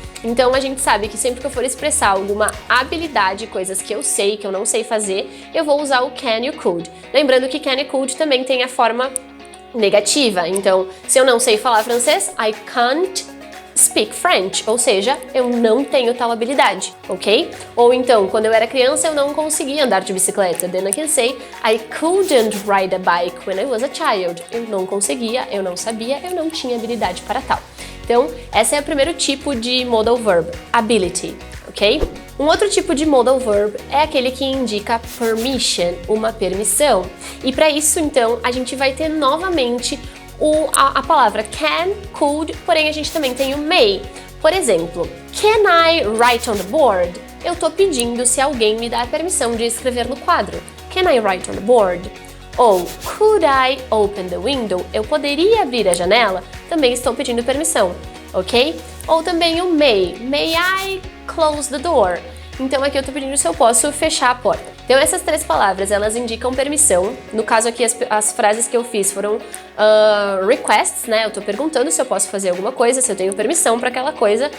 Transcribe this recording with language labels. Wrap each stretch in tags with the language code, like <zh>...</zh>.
<pt>Então a gente sabe que sempre que eu for expressar alguma habilidade, coisas que eu sei, que eu não sei fazer, eu vou usar o can e o could. Lembrando que can e could também tem a forma negativa. Então, se eu não sei falar francês,</pt> <en>I can't speak French,</en> <pt>ou seja, eu não tenho tal habilidade, ok? Ou então, quando eu era criança, eu não conseguia andar de bicicleta.</pt> <en>Then I can say, I couldn't ride a bike when I was a child.</en> <pt>Eu não conseguia, eu não sabia, eu não tinha habilidade para tal. Então, esse é o primeiro tipo de modal verb, ability, ok? Um outro tipo de modal verb é aquele que indica permission, uma permissão. E para isso, então, a gente vai ter novamente a palavra can, could, porém a gente também tem o may. Por exemplo,</pt> <en>can I write on the board?</en> <pt>Eu tô pedindo se alguém me dá a permissão de escrever no quadro.</pt> <en>Can I write on the board?</en> <pt>Ou</pt> <en>could I open the window?</en> <pt>Eu poderia abrir a janela? Também estou pedindo permissão, ok? Ou também o may.</pt> <en>May I close the door?</en> <pt>Então aqui eu tô pedindo se eu posso fechar a porta. Então essas três palavras, elas indicam permissão. No caso aqui, as frases que eu fiz foram requests, né? Eu tô perguntando se eu posso fazer alguma coisa, se eu tenho permissão para aquela coisa.</pt>